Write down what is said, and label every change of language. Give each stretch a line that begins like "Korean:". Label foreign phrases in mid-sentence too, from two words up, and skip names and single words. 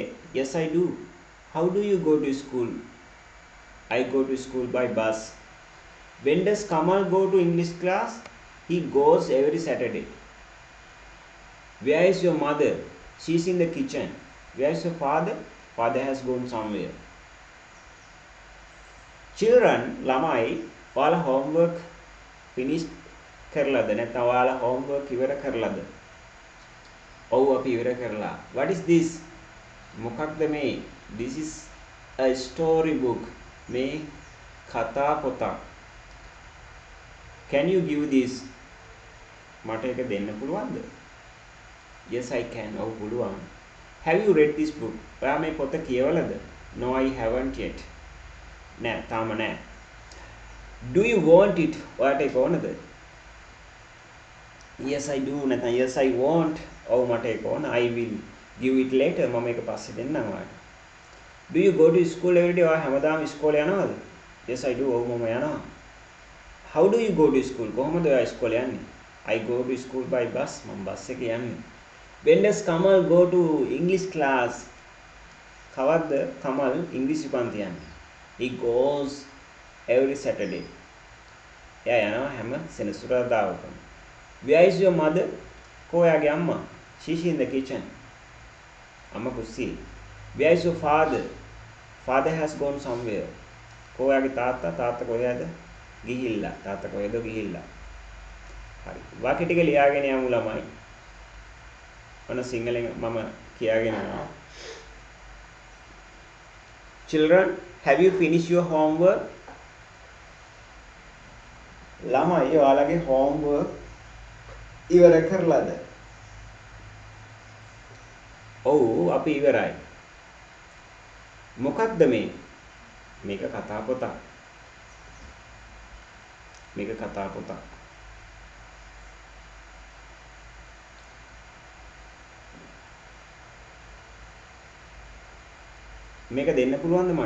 English: Yes, I do. How do you go to school? I go to school by bus. When does Kamal go to English class? He goes every Saturday. Where is your mother? She is in the kitchen. Where is your father? Father has gone somewhere. Children,
Sinhala: ළමයි, ඔයාලා
English: homework finish
Sinhala: කරලාද? නැත්නම් ඔයාලා homework ඉවර කරලාද? ඔව් අපි ඉවර කරලා.
English: What is this?
Sinhala: මොකක්ද මේ?
English: This is a story book.
Sinhala: මේ කතා පොතක්.
English: Can you give this?
Sinhala: මට ඒක දෙන්න පුළුවන්ද?
English: Yes, I can.
Sinhala: ඔව් පුළුවන්.
English: Have you read this book?
Sinhala: ඔයා මේ පොත කියවලද?
English: No, I haven't yet.
Sinhala: නෑ, තාම නෑ.
English: Do you want it?
Sinhala: ඔයාට ඒක ඕනද?
English: Yes, I do. නැත්නම් yes, I want.
Sinhala: ඔව් මට ඒක ඕන.
English: I will give it later.
Sinhala: මම ඒක පස්සේ දෙන්නම් ඔයාට.
English: Do you go to school every day?
Sinhala: ඔයා හැමදාම ඉස්කෝලේ යනවද?
English: Yes, I do.
Sinhala: ඔව් මම යනවා.
English: How do you go to school?
Sinhala: කොහොමද ඔයා ඉස්කෝලේ යන්නේ?
English: I go to school by bus.
Sinhala: මම බස් එකේ යන්නේ.
English: When does Kamal go to English class?
Sinhala: කවද්ද කමල් ඉංග්‍රීසි පන්ති යන්නේ?
English: He goes every Saturday.
Sinhala: එයා යනවා හැම සෙනසුරාදාකම.
English: Where is your mother?
Sinhala: කොයාගේ අම්මා?
English: She's in the kitchen.
Sinhala: අම්මා කුස්සියේ.
English: Where is your father? Father has gone somewhere.
Sinhala: කොයාගේ තාත්තා? තාත්තා කොහෙද? ගිහිල්ලා. තාත්තා කොහෙද ගිහිල්ලා? හරි. වාක්‍ය ටික ලියාගෙන යමු ළමයි. ඔන්න සිංහලෙන් මම කියාගෙන යනවා.
English: Children, have you finished your homework?
Sinhala: ළමයි ඔයාලගේ homework ඉවර කරලාද? ඔව් අපි ඉවරයි. මොකක්ද මේ? මේක කතා පොතක්. මේක කතා පොතක්. මේක දෙන්න පුළුවන්ද මට?